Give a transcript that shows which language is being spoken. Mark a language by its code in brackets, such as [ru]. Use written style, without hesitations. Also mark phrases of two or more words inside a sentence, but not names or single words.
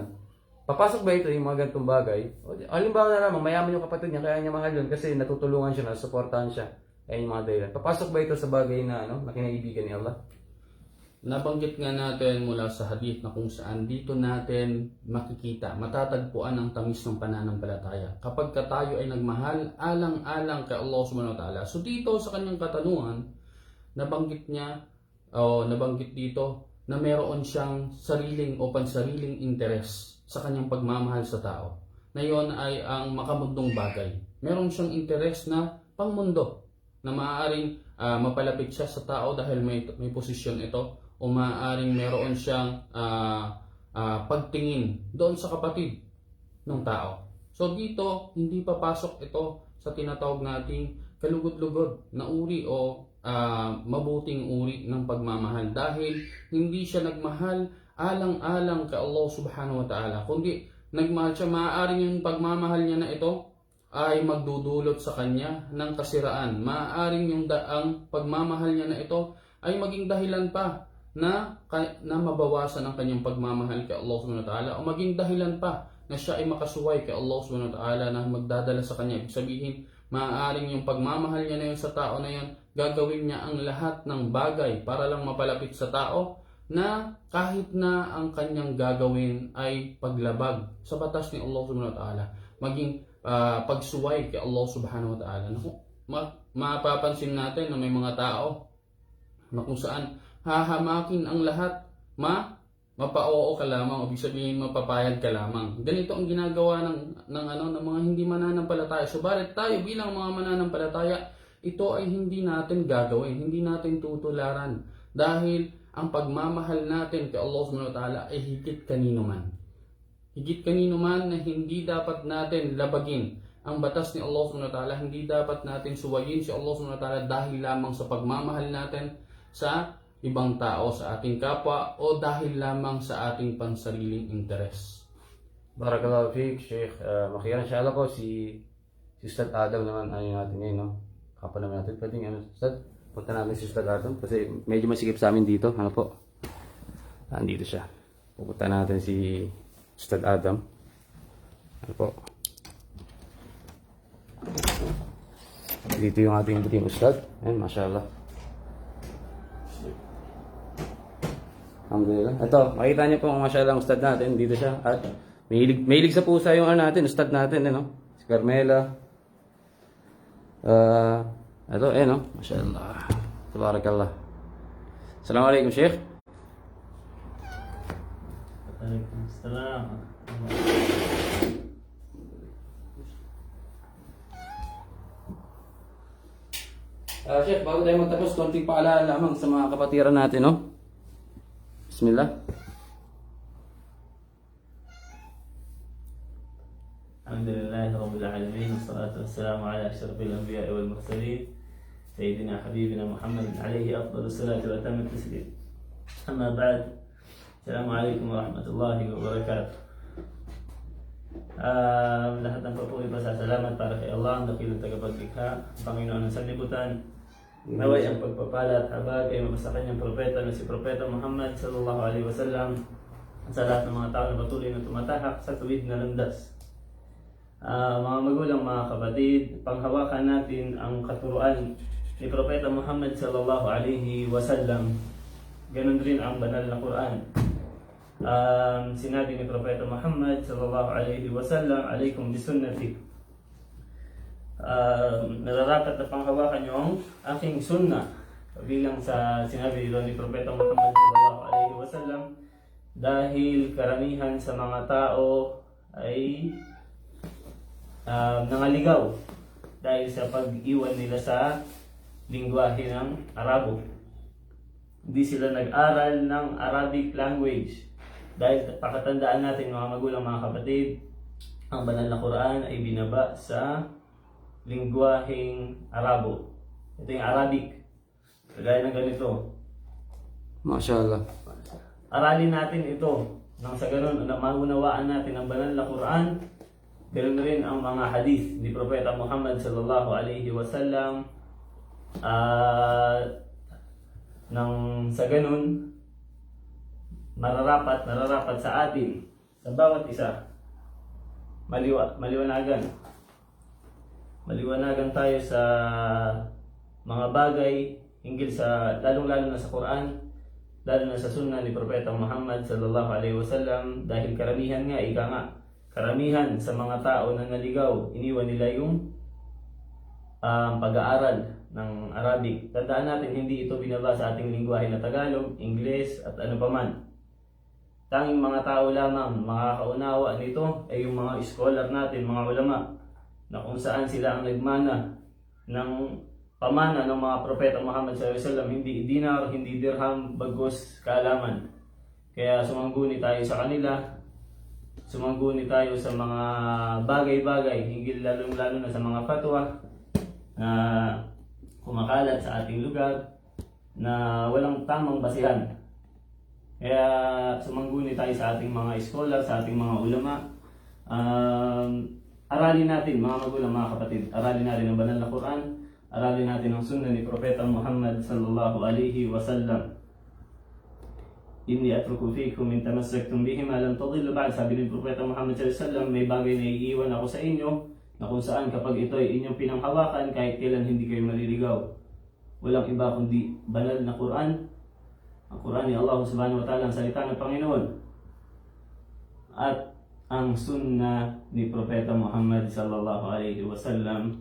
[tl] Papasok ba ito yung mga ganitong bagay? Halimbawa na naman, mayaman yung kapatid niya, kaya niya mahal yun kasi natutulungan siya, nasuportahan siya. Kaya yung mga dahilan. Papasok ba ito sa bagay na kinaibigan ni Allah? Nabanggit nga natin mula sa hadith na kung saan dito natin makikita, matatagpuan ang tamis ng pananampalataya. Kapag tayo ay nagmahal, alang-alang kay Allah [ar] سبحانه وتعالى. [tl] So dito sa kanyang katanungan, nabanggit dito na meron siyang sariling o pansariling interes sa kanyang pagmamahal sa tao. Na yon ay ang makamundong bagay. Meron siyang interes na pangmundo na maaaring mapalapit siya sa tao dahil may posisyon ito, o maaaring meron siyang pagtingin doon sa kapatid ng tao. So dito, hindi papasok ito sa tinatawag nating kalugod-lugod na uri o mabuting uri ng pagmamahal, dahil hindi siya nagmahal alang-alang kay Allah [ar] سبحانه وتعالى, [tl] kundi nagmahal siya, maaaring yung pagmamahal niya na ito ay magdudulot sa kanya ng kasiraan. Maaaring ang pagmamahal niya na ito ay maging dahilan pa na mabawasan ang kanyang pagmamahal kay Allah [ar] سبحانه وتعالى, [tl] o maging dahilan pa na siya ay makasuway kay Allah [ar] سبحانه وتعالى [tl] na magdadala sa kanya. Ibig sabihin, maaaring yung pagmamahal niya na yun sa tao na yun, gagawin niya ang lahat ng bagay para lang mapalapit sa tao, na kahit na ang kanyang gagawin ay paglabag sa batas ni Allah [ar] سبحانه وتعالى, [tl] maging pagsuway kay Allah [ar] سبحانه وتعالى. [tl] Mapapansin natin na may mga tao na kung saan hahamakin ang lahat, mapa-oo ka lamang, o ibig sabihin mapapayag ka lamang. Ganito ang ginagawa ng mga hindi mananampalataya. Subalit tayo bilang mga mananampalataya, ito ay hindi natin gagawin, hindi natin tutularan. Dahil ang pagmamahal natin kay Allah [ar] سبحانه وتعالى [tl] ay higit kanino man. Higit kanino man na hindi dapat natin labagin ang batas ni Allah [ar] سبحانه وتعالى, [tl] hindi dapat natin suwayin si Allah [ar] سبحانه وتعالى [tl] dahil lamang sa pagmamahal natin sa ibang tao, sa ating kapwa, o dahil lamang sa ating pansariling interes. [ar] بارك الله فيك, Sheikh. [tl] Makiyan inshallah po si Ustad Adam naman natin ngayon, no? Kapal naman natin. Pwedeng Ustad, punta namin si Ustad Adam kasi medyo masikip sa amin dito. Ano po? Andito siya. Pupunta natin si Ustad Adam. Ano po? Dito yung ating buting Ustad. Ayan, [ar] ما شاء الله. الحمد لله. [tl] Ito, makita niyo po mashallah ang Ustad natin. Dito siya. At mahilig sa pusa yung natin, Ustad natin. Si Carmela. Ito, mashallah. Tabarakallah. [ar] السلام عليكم, Sheikh. وعليكم السلام. [tl] Sheikh, bago tayo magtapos, konting paalala lamang sa mga kapatiran natin, no? [ar] بسم الله. الحمد لله رب العالمين. والصلاة والسلام على أشرف الأنبياء والمرسلين سيدنا حبيبنا محمد عليه أفضل الصلاة وأتم التسليم. أما بعد. السلام عليكم ورحمة الله وبركاته. [tl] Lahat ng papuri pasasalamat para kay Allah, ang dakilang tagapaglikha, Panginoon ng sanlibutan. Naway ang pagpapala at habag ay mabasa kanyang propeta na si Propeta Muhammad [ar] صلى الله عليه وسلم [tl] sa lahat ng mga tao na patuloy na tumatahak sa tuwid na landas. Mga magulang, mga kapatid, panghawakan natin ang katuruan ni Propeta Muhammad [ar] صلى الله عليه وسلم. [tl] Ganon rin ang banal na Quran. Sinabi ni Propeta Muhammad [ar] صلى الله عليه وسلم, "عليكم بسنتي." [tl] Nararapat na panghawakan yung aking sunnah. Bilang sa sinabi dito ni Propeta Muhammad [ar] صلى الله عليه وسلم, [tl] dahil karamihan sa mga tao ay nangaligaw dahil sa pag-iwan nila sa lingwahe ng Arabo. Hindi sila nag-aral ng [en] Arabic language. [tl] Dahil pakatandaan natin mga magulang, mga kapatid, ang banal na Quran ay binaba sa lingwaheng Arabo. Ito yung Arabic. Kagaya ng ganito. Mashallah. Aralin natin ito. Nang sa ganun, maunawaan natin ang banal na Quran. Ganoon rin ang mga hadith ni Propeta Muhammad [ar] صلى الله عليه وسلم. [tl] Nang sa ganun, nararapat sa atin, sa bawat isa, maliwanagan tayo sa mga bagay hinggil sa, lalong-lalo na sa Quran, lalo na sa sunnah ni Propeta Muhammad [ar] صلى الله عليه وسلم, [tl] dahil karamihan karamihan sa mga tao na naligaw, iniwan nila yung pag-aaral ng Arabic. Tandaan natin, hindi ito binaba sa ating lingwahe na Tagalog, Ingles at ano paman. Tanging mga tao lamang makakaunawa nito ay yung mga scholar natin, mga ulama, na kung saan sila ang nagmana ng pamana ng mga Propeta Muhammad [ar] صلى الله عليه وسلم, [tl] hindi dinar, hindi dirham, bagos kaalaman. Kaya sumangguni tayo sa kanila, sumangguni tayo sa mga bagay-bagay, hinggil lalong-lalo na sa mga fatwa na kumakalat sa ating lugar na walang tamang basihan. Kaya sumangguni tayo sa ating mga scholar, sa ating mga ulama. Aralin natin, mga magulang, mga kapatid, aralin natin ang banal na Quran, aralin natin ang sunnah ni Propeta Muhammad [ar] صلى الله عليه وسلم. إني أترك فيكم إن تمسكتم بهما لن تضلوا بعد. [tl] Sabi ni Propeta Muhammad [ar] صلى الله عليه وسلم, [tl] may bagay na iiwan ako sa inyo na kung saan kapag ito ay inyong pinanghawakan, kahit kailan hindi kayo maliligaw. Walang iba kundi banal na Quran, ang Quran ni Allah [ar] سبحانه وتعالى, [tl] ang salita ng Panginoon, at ang sunnah ni Propeta Muhammad [ar] صلى الله عليه وسلم.